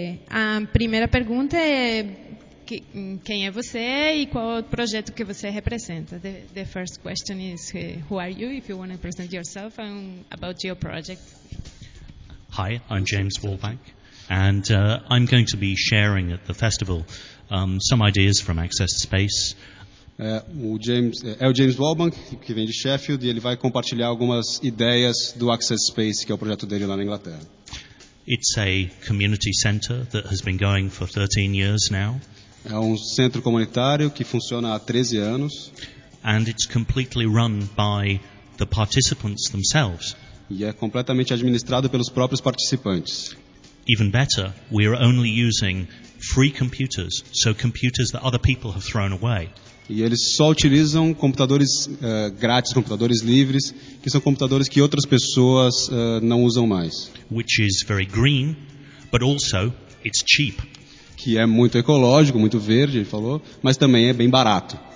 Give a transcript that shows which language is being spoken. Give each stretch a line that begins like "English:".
Portuguese: A primeira pergunta é quem é você e qual o projeto que você representa?
English: The first question is who are you, if you want to present yourself and about your project. Hi, I'm James Wallbank, and I'm going to be sharing at the festival some ideas from Access Space.
Portuguese: O James Wallbank, que vem de Sheffield, e ele vai compartilhar algumas ideias do Access Space, que é o projeto dele lá na Inglaterra.
English: It's a community center that has been going for 13 years now.
Portuguese: É um centro comunitário que funciona há 13 anos.
English: And it's completely run by the participants themselves.
Portuguese: E é completamente administrado pelos próprios participantes.
English: Even better, we are only using free computers, so computers that other people have thrown away.
Portuguese: E eles só utilizam computadores grátis, computadores livres, que são computadores que outras pessoas não usam mais.
English: Which is very green, but also it's cheap.
Portuguese: Que é muito ecológico, muito verde, ele falou, mas também é bem barato.